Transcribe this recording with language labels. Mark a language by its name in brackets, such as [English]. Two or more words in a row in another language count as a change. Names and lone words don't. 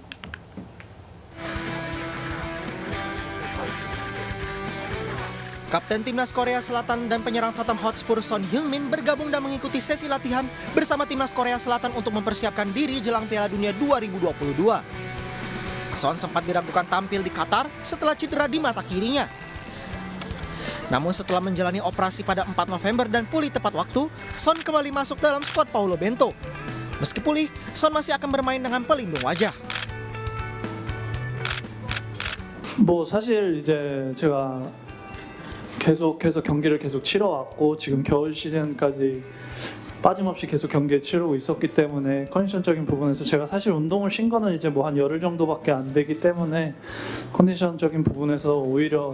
[Indonesian] Kapten Timnas Korea Selatan dan penyerang Tottenham Hotspur Son Heung-min bergabung dan mengikuti sesi latihan bersama Timnas Korea Selatan untuk mempersiapkan diri jelang Piala Dunia 2022. Son sempat diragukan tampil di Qatar setelah cedera di mata kirinya. Namun setelah menjalani operasi pada 4 November dan pulih tepat waktu, Son kembali masuk dalam skuad Paulo Bento. Meski pulih, Son masih akan bermain dengan pelindung wajah. [Korean] 뭐 사실 이제 제가 계속해서 경기를 계속 치러왔고 지금 겨울 시즌까지 빠짐없이 계속 경기를 치르고 있었기 때문에 컨디션적인 부분에서 제가 사실 운동을 쉰 거는 이제 뭐 한 열흘 정도밖에 안 되기 때문에 컨디션적인 부분에서 오히려